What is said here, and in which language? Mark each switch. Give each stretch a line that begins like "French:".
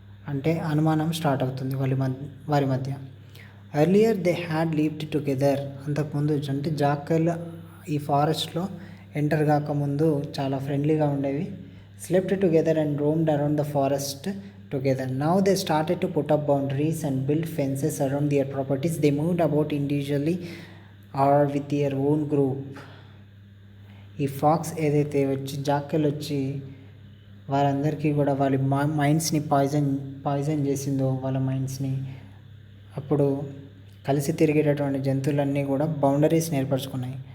Telugu: అంటే అనుమానం స్టార్ట్ అవుతుంది వారి మధ్య.
English: Earlier they had lived together.
Telugu: అంతకుముందు అంటే జాకల్ ఈ ఫారెస్ట్లో ఎంటర్ కాకముందు చాలా ఫ్రెండ్లీగా ఉండేవి.
English: Slept together and roamed around the forest together. Now they started to put up boundaries and build fences around their properties. They moved about individually or with their own group.
Telugu: ఈ pox ఏదైతే వచ్చి jackal వచ్చి వారందరికీ కూడా వాళ్ళ మైండ్స్ని poison చేసిందో, వాళ్ళ మైండ్స్ని, అప్పుడు కలిసి తిరిగేటటువంటి జంతువులన్నీ కూడా బౌండరీస్ని ఏర్పరచుకున్నాయి.